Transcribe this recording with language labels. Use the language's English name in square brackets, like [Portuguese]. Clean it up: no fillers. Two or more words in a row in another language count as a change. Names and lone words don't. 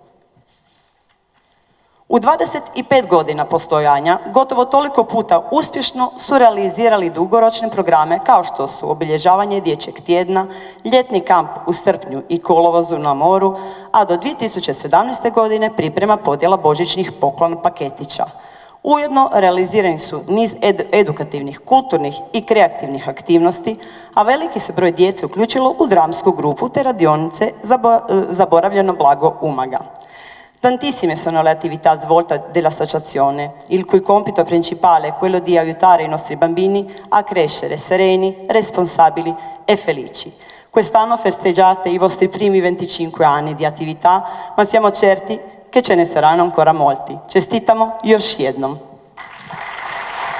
[Croatian] U 25 godina postojanja gotovo toliko puta uspješno su realizirali dugoročne programe kao što su obilježavanje dječjeg tjedna, ljetni kamp u srpnju i kolovozu na moru, a do 2017. godine priprema podjela božićnih poklon paketića. Ujedno realizirani su niz edukativnih, kulturnih i kreativnih aktivnosti, a veliki se broj djece uključilo u dramsku grupu te radionice Zaboravljeno blago Umaga. [Italian] Tantissime sono le attività svolte dell'associazione, il cui compito principale è quello di aiutare i nostri bambini a crescere sereni, responsabili e felici. Quest'anno festeggiate i vostri primi 25 anni di attività, ma siamo certi che ce ne saranno ancora molti. [Croatian] Čestitamo još jednom.